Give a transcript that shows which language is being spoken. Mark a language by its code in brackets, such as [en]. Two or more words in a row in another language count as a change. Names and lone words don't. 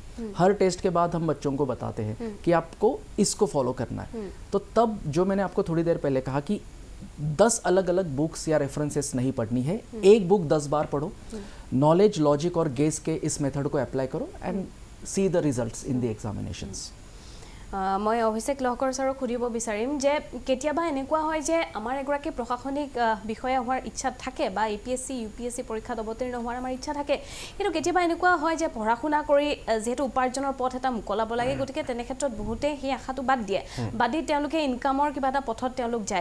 [hi] हर टेस्ट के बाद हम बच्चों को बताते हैं कि आपको इसको फॉलो करना है. तो तब जो मैंने आपको थोड़ी देर पहले कहा कि 10 अलग अलग बुक्स या रेफरेंसेस नहीं पढ़नी है, एक बुक 10 बार पढ़ो, [en] knowledge, logic [hi] और गेस के इस मेथड को अप्लाई करो [en] and see the results in the examinations. [as] মই অভিষেক লহকৰ ছাৰক সুধিব বিচাৰিম যে কেতিয়াবা এনেকুৱা হয় যে আমাৰ এগৰাকী প্ৰশাসনিক বিষয়া হোৱাৰ ইচ্ছা থাকে বা APSC UPSC পৰীক্ষাত অৱতীৰ্ণ হোৱাৰ আমাৰ ইচ্ছা থাকে, কিন্তু কেতিয়াবা এনেকুৱা হয় যে পঢ়া শুনা কৰি যেহেতু উপাৰ্জনৰ পথ এটা মুকলাব লাগে, গতিকে তেনে ক্ষেত্ৰত বহুতে সেই আশাটো বাদ দিয়ে, বাদ দি তেওঁলোকে ইনকামৰ কিবা এটা পথত তেওঁলোক যায়.